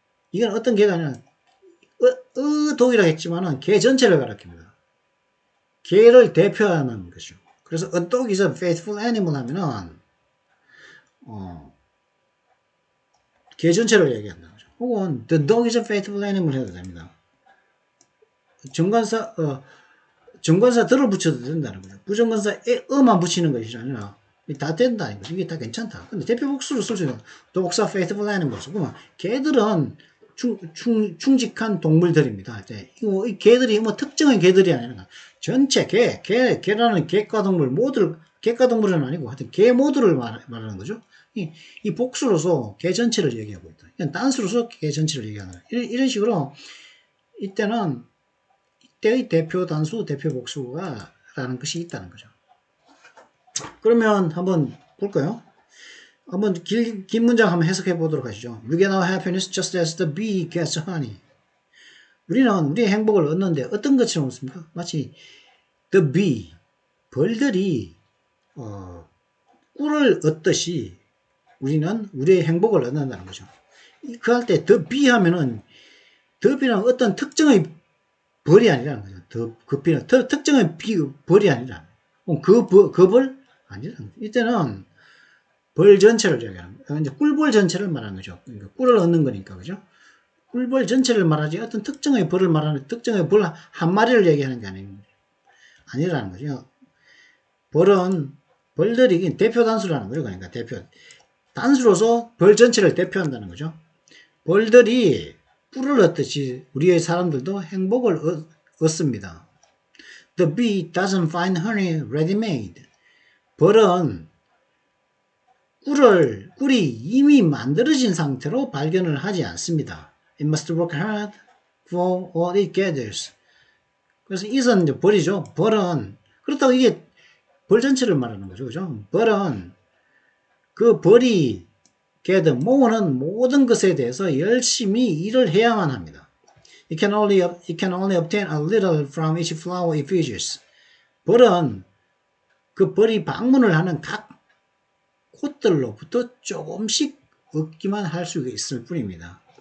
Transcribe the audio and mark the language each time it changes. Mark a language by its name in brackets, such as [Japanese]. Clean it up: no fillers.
[Korean] 이건 어떤 개가 아니라 dog이라고 했지만은 개 전체를 가리킵니다. 개를 대표하는 것이죠. 그래서 [English] a dog is a faithful animal [Korean] 하면은 개 전체를 얘기한다는 거죠. 혹은 [English] the dog is a faithful animal [Korean] 해도 됩니다. 정관사 들을 붙여도 된다는 거죠. 부정관사 만 붙이는 것이 아니라 다 된다는 거죠. 이게 다 괜찮다. 근데 대표 복수로 쓸 수 있는 [English] dogs are faithful animals. [Korean] 그러면 개들은 충직한 동물들입니다. 이 개들이 뭐 특정한 개들이 아니라 전체 개라는 객가동물 모두를, 객가동물은 아니고 하여튼 개 모두를 말하는 거죠. 이 복수로서 개 전체를 얘기하고 있다. 이건 단수로서 개 전체를 얘기하는 거예요. 이런 식으로 이때의 대표 단수, 대표 복수가 라는 것이 있다는 거죠. 그러면 한번 볼까요? 한번 긴 문장 한번 해석해 보도록 하시죠. [English] We get our happiness just as the bee gets honey. [Korean] 우리는 우리의 행복을 얻는데 어떤 것처럼 얻습니까? 마치 the bee, 벌들이 꿀을 얻듯이 우리는 우리의 행복을 얻는다는 거죠. 그 할 때 the bee 하면은 the bee는 어떤 특정의 벌이 아니라는 거죠. 그 bee는 특정의 벌이 아니라 그 벌 아니라는 거죠. 이때는 벌 전체를 얘기하는 거예요. 이제 꿀벌 전체를 말하는 거죠. 그러니까 꿀을 얻는 거니까, 그죠? 꿀벌 전체를 말하지 어떤 특정의 벌을 말하는, 특정의 벌 한 마리를 얘기하는 게 아니라는 거죠. 벌들이 대표 단수라는 거죠. 그러니까 단수로서 벌 전체를 대표한다는 거죠. 벌들이 꿀을 얻듯이 우리의 사람들도 행복을 얻습니다. [English] The bee doesn't find honey ready-made. [Korean] 벌은 꿀이 이미 만들어진 상태로 발견을 하지 않습니다. [English] It must work hard for what it gathers. [Korean] 그래서 it은 이제 벌이죠. 벌은 그렇다고 이게 벌 전체를 말하는 거죠. 그죠? 벌은 그 벌이 gather 모으는 모든 것에 대해서 열심히 일을 해야만 합니다. [English] It can only obtain a little from each flower it visits. [Korean] 벌은 그 벌이 방문을 하는 각 꽃들로부터 조금씩 얻기만 할 수 있을 뿐입니다.